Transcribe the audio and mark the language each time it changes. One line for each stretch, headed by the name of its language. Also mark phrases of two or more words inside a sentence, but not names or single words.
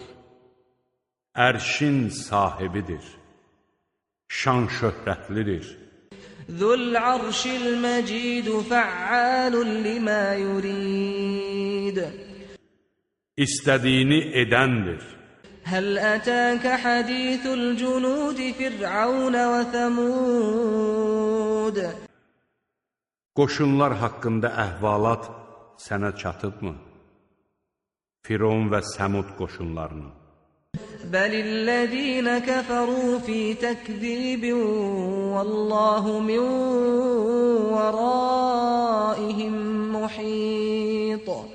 Azerbaijani: Ərşin sahibidir. Şan şöhrətlidir.
Arabic: ذو العرش المجيد فعال لما يريد.
Azerbaijani: İstədiyini edəndir.
Arabic: هل أتاك حديث الجنود فرعون وثمود.
Azerbaijani: Qoşunlar haqqında əhvalat sənə çatıbmı? Firon və Səmud qoşunlarını.
Arabic: بل الذين كفروا في تكذيب والله من ورائهم محيط.